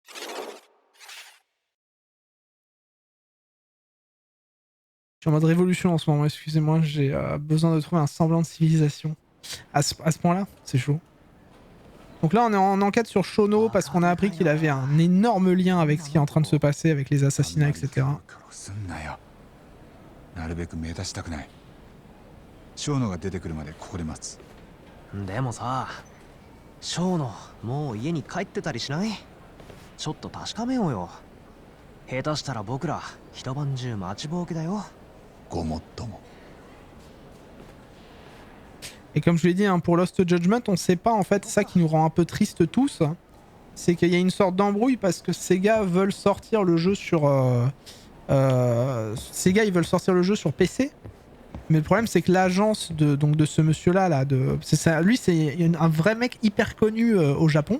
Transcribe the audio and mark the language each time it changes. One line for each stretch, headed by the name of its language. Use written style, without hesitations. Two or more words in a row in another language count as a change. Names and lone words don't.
French: Je suis en mode révolution en ce moment, excusez-moi, j'ai besoin de trouver un semblant de civilisation. À ce point-là, c'est chaud. Donc là, on est en enquête sur Shono parce qu'on a appris qu'il avait un énorme lien avec ce qui est en train de se passer, avec les assassinats, etc.
Japanese: なるべく目立ちたくない。ショーノが出てくるまでここで待つ。でもさ、ショーノもう家に帰ってたりしない？ちょっと確かめようよ。下手したら僕ら一晩中待ちぼうけだよ。ごもっとも。
French: Et comme je l'ai dit, hein, pour Lost Judgment, on sait pas en fait, ça qui nous rend un peu tristes tous, c'est qu'il y a une sorte d'embrouille parce que ces gars veulent sortir le jeu sur Sega, ils veulent sortir le jeu sur PC. Mais le problème, c'est que l'agence de ce monsieur-là, lui, c'est un vrai mec hyper connu au Japon.